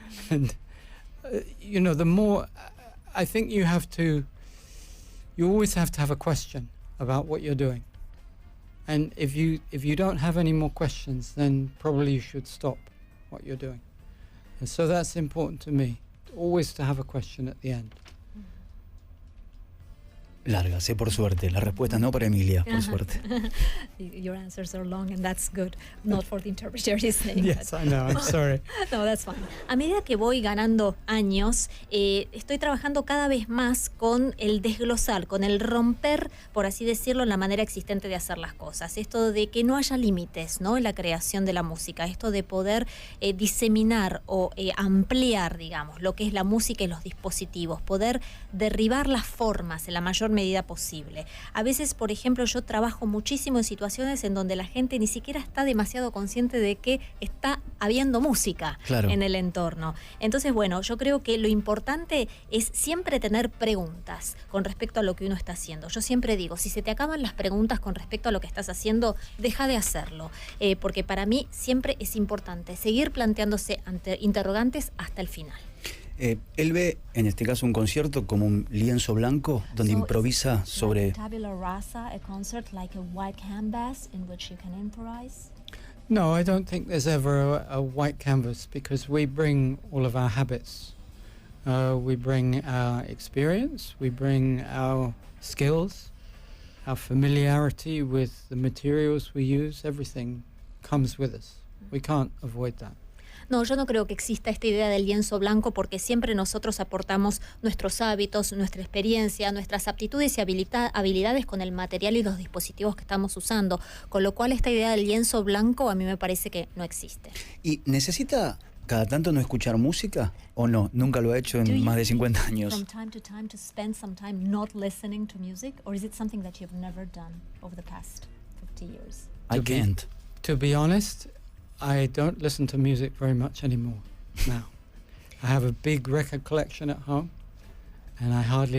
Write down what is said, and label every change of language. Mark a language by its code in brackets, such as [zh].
[en] And you know, the more I think you always have to have a question about what you're doing. And if you don't have any more questions, then probably you should stop what you're doing. And so that's important to me, always to have a question at the end. [es] Lárgase, por suerte. La respuesta no para Emilia, por suerte. [en] Your answers are long and that's good. Not for the interpreter listening. Yes, I know, I'm sorry. No, that's fine. [es] A medida que voy ganando años, estoy trabajando cada vez más con el desglosar, con el romper, por así decirlo, la manera existente de hacer las cosas. Esto de que no haya límites, ¿no?, en la creación de la música. Esto de poder diseminar o ampliar, digamos, lo que es la música y los dispositivos. Poder derribar las formas en la mayor medida posible. A veces, por ejemplo, yo trabajo muchísimo en situaciones en donde la gente ni siquiera está demasiado consciente de que está habiendo música en el entorno. Entonces, bueno, yo creo que lo importante es siempre tener preguntas con respecto a lo que uno está haciendo. Yo siempre digo, si se te acaban las preguntas con respecto a lo que estás haciendo, deja de hacerlo, porque para mí siempre es importante seguir planteándose interrogantes hasta el final. Él ve, en este caso, un concierto como un lienzo blanco donde improvisa sobre... [en] Tabula rasa, a concert like a white canvas in which you can improvise? No, I don't think there's ever a white canvas because we bring all of our habits. We bring our experience, we bring our skills, our familiarity with the materials we use, everything comes with us. We can't avoid that. [es] No, yo no creo que exista esta idea del lienzo blanco porque siempre nosotros aportamos nuestros hábitos, nuestra experiencia, nuestras aptitudes y habilidades con el material y los dispositivos que estamos usando, con lo cual esta idea del lienzo blanco a mí me parece que no existe. ¿Y necesita cada tanto no escuchar música o no? Nunca lo ha hecho en más de 50 años. [en] From time to time to spend some time not listening to music, or is it something that you've never done over the past 50 years? I can't. To be honest, I don't listen to music very much anymore now. I have a big record collection at home, and I hardly